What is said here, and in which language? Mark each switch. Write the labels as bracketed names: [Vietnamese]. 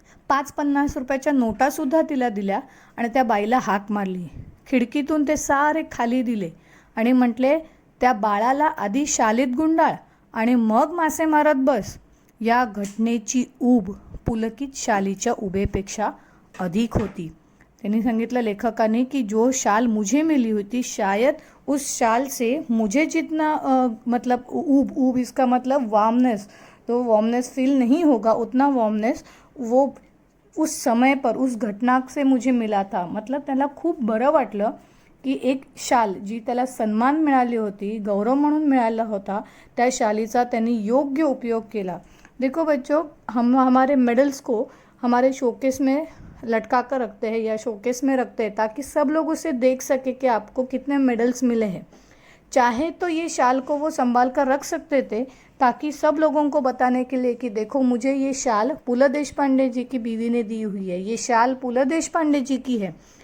[Marathi] 5-50 रुपयाच्या नोटासुद्धा तिला दिल्या आणि त्या बाईला हाक मारली. खिडकीतून ते सारे खाली दिले आणि म्हटले, त्या बाळाला आधी शालीत गुंडाळ आणि मग मासे मारत बस. या घटनेची ऊब पुलकित शालीच्या उभेपेक्षा अधिक होती. त्यांनी सांगितलं लेखकाने [Hindi] की जो शाल मुझे मिली हुई थी, शायद उस शाल से मुझे जितना मतलब ऊब इसका मतलब वार्मनेस, तो वार्मनेस फील नहीं होगा, उतना वार्मनेस वो उस समय पर उस घटना से मुझे मिला था. [Marathi] मतलब त्याला खूप बरं वाटलं की एक शाल जी त्याला सन्मान मिळाली होती, गौरव म्हणून मिळाला होता, त्या शालीचा त्यांनी योग्य उपयोग केला. [Hindi] देखो बच्चों, हम हमारे मेडल्स को हमारे शोकेस में लटका कर रखते हैं या शोकेस में रखते हैं ताकि सब लोग उसे देख सके कि आपको कितने मेडल्स मिले हैं. चाहे तो ये शाल को वो संभाल कर रख सकते थे ताकि सब लोगों को बताने के लिए कि देखो मुझे ये शाल पुल देशपांडे जी की बीवी ने दी हुई है, ये शाल पुल देशपांडे जी की है.